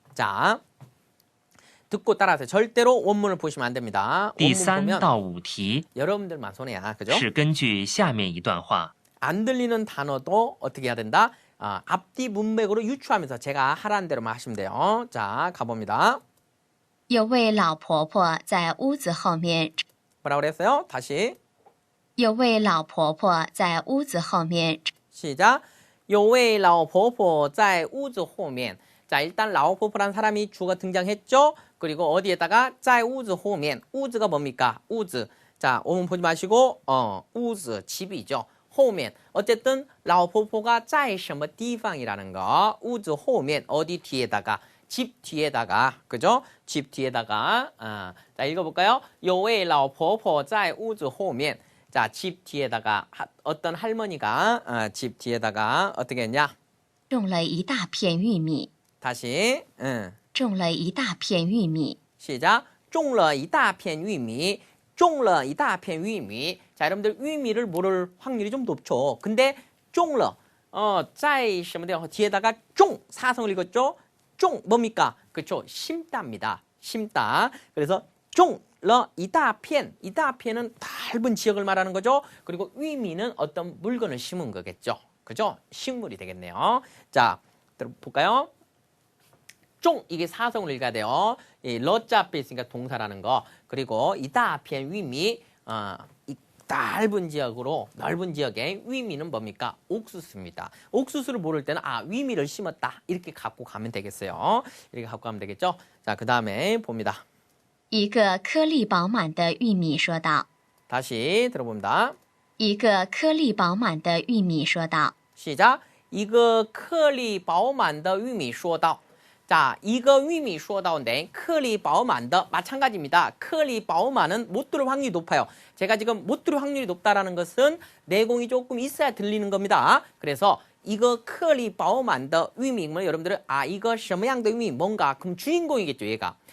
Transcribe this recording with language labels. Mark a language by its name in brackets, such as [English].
[Korean] 자, 듣고 따라하세요. 절대로 원문을 보시면 안 됩니다. [Chinese] 第 [Korean] 원문 [Chinese] 3 [Korean] 보면 [Chinese] 到5题 [Korean] 여러분들만 손해야. 그죠? [Chinese] 是根据下面一段话， [Korean] 안 들리는 단어도 어떻게 해야 된다? 앞뒤 문맥으로 유추하면서 제가 하라는 대로만 하시면 돼요. 자, 가봅니다. [Chinese] 有位老婆婆在屋子后面， [Korean] 뭐라고 그랬어요? 다시 [Chinese] 有位老婆婆在屋子后面， [Korean] 시작. [Chinese] 有位老婆婆在屋子后面. [Korean] 자, 일단 라오포포라는 사람이 주어가 등장했죠. 그리고 어디에다가 [Chinese] 在屋子后面. [Korean] 우즈가 뭡니까? 우즈. 자, 오문 보지 마시고 우즈 집이죠. [Chinese] 后面. [Korean] 어쨌든 라오포포가 [Chinese] 在什么地方 [Korean] 이라는 거. 우즈 [Chinese] 后面. [Korean] 어디 뒤에다가 집 뒤에다가. 그죠? 집 뒤에다가. 자, 읽어볼까요? [Chinese] 有位老婆婆在屋子后面. [Korean] 자, 집 뒤에다가 어떤 할머니가 집 뒤에다가 어떻게 했냐? [Chinese] 种了一大片玉米， [Korean] 다시. [Chinese] 种了一大片玉米。 [Korean] 시작. [Chinese] 种了一大片玉米.种了一大片玉米. [Korean] 자, 여러분들 위미를 모를 확률이 좀 높죠. 근데 [Chinese] 种了 在什么地方 [Korean] 뒤에다가 种 사성을 읽었죠? 种 뭡니까? 그렇죠. 심다입니다. 심다. 그래서 [Chinese] 种了一大片. 一大片 [Korean] 은 넓은 지역을 말하는 거죠. 그리고 위미는 어떤 물건을 심은 거겠죠. 그죠? 식물이 되겠네요. 자, 볼까요? 种 이게 사성을 읽어야 돼요. 이 러자 앞에 있으니까 동사라는 거. 그리고 이다편 위미 이 넓은 지역으로 넓은 지역에 위미는 뭡니까? 옥수수입니다. 옥수수를 모를 때는 위미를 심었다. 이렇게 갖고 가면 되겠어요. 이렇게 갖고 가면 되겠죠. 자, 그 다음에 봅니다. [Chinese] 一个颗粒饱满的玉米说道。 [Korean] 다시 들어봅니다. [Chinese] 一个颗粒饱满的玉米说道。 시작. 一个颗粒饱满的玉米说道. [Korean] 자, 이거 위미 쇼다운데 클리 바우만더 마찬가지입니다. 클리 바우만은 못 들을 확률이 높아요. 제가 지금 못 들을 확률이 높다라는 것은 내공이 조금 있어야 들리는 겁니다. 그래서 이거 클리 바우만더 위미면 여러분들은 이거 [Chinese] 什么样的 [Korean] 위미 뭔가 그럼 주인공이겠죠, 얘가.